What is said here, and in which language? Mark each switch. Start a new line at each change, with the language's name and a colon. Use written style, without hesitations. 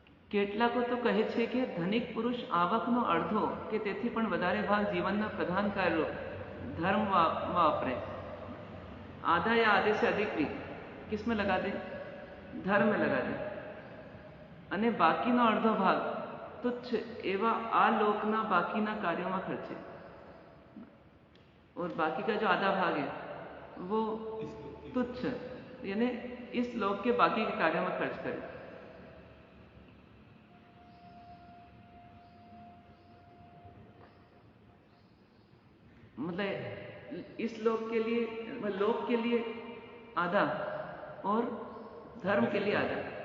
Gujarati: કેટલાકો તો કહે છે કે ધનિક પુરુષ આવકનો અડધો કે તેથી પણ વધારે ભાગ જીવનના પ્રધાન કાર્યો ધર્મ વાપરે।
Hindi: आधा या आधे से अधिक भी किस में लगा दे? धर्म में लगा दे।
Gujarati: અને બાકીનો અડધો ભાગ તુચ્છ એવા આ લોકના બાકીના કાર્યોમાં ખર્ચે।
Hindi: और बाकी का जो आधा भाग है वो तुच्छ यानी इस लोक के बाकी के कार्यों में खर्च करे। मतलब इस लोक के लिए, लोक के लिए आधा और धर्म के लिए आधा।